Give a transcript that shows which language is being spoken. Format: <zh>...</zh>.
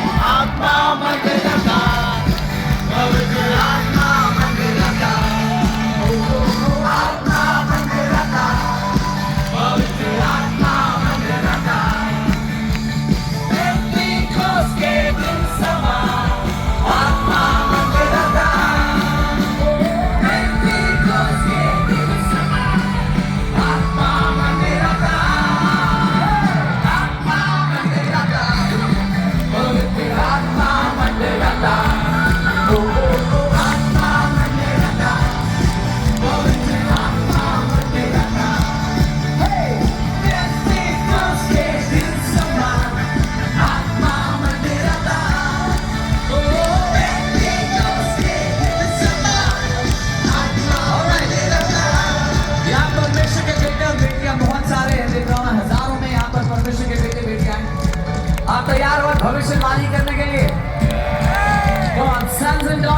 <hi>आत्मा मंगला का, पवित्र आत्मा मंगला का, आत्मा मंगला का, पवित्र आत्मा मंगला का. पेंटिकोस के दिन समा, आत्मा मंगला का. पेंटिकोस के दिन समा, आत्मा मंगला का. आत्मा मंगला का, पवित्र आत्मा मंगला का. आत्मा मंगला का, पवित्र आत्मा मंगला का. पेंटिकोस के दिन समा, आत्मा मंगला का. पेंटिकोस के दिन समा, आत्मा मंगला का. यहाँ परमेश्वर के बेटे और बेटियां बहुत सारे हैं, देख रहा हूँ हजारों में यहाँ पर परमेश्वर के बेटे बेटियां हैं. आप तैयार हो भविष्यवाणी करने के लिए?</hi> <en>Come on, sons and daughters.</en>